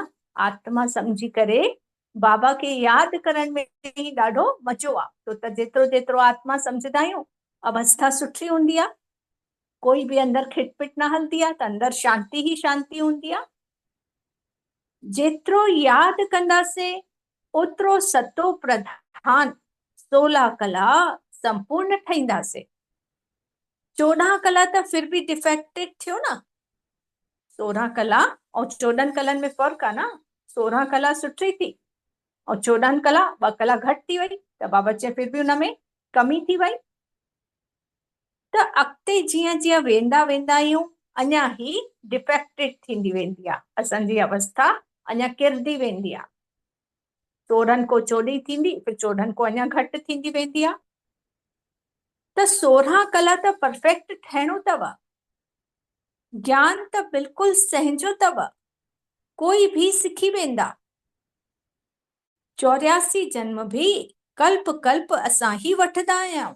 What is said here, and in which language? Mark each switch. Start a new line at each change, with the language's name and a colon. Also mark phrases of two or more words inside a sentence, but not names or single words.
Sindhi: आत्मा सम्झी करे बाबा खे यादि करण में ई ॾाढो मज़ो आहे, छो त जेतिरो जेतिरो आत्मा सम्झंदा आहियूं अवस्था सुठी हूंदी आहे, कोई बि अंदरि खिटपिट न हलंदी आहे, त अंदरि शांती ई शांती हूंदी आहे। जेतिरो यादि कंदासीं ओतिरो सतो प्रधान 16 कला संपूर्ण ठाहींदासीं। 14 कला त फिर बि डिफेक्टेड थियो न। 16 कला ऐं 14 कलनि में फ़र्क़ु आहे न। 16 कला सुठी थी ऐं 14 कला 2 कला घटि थी वई, त बाबा चए फिर बि हुन में कमी थी वई। त अॻिते जीअं जीअं वेंदा वेंदा आहियूं अञा ही डिफेक्टेड थींदी वेंदी आहे, असांजी अवस्था अञा किरंदी वेंदी आहे। 16 को 14 थींदी, फिर 14 को अञा घटि थींदी वेंदी आहे। त 16 कला त परफेक्ट ठहिणो अथव, ज्ञान त बिल्कुलु सहजो अथव, कोई बि सिखी वेंदा। 84 जन्म बि कल्प कल्प असां ही वठंदा आहियूं।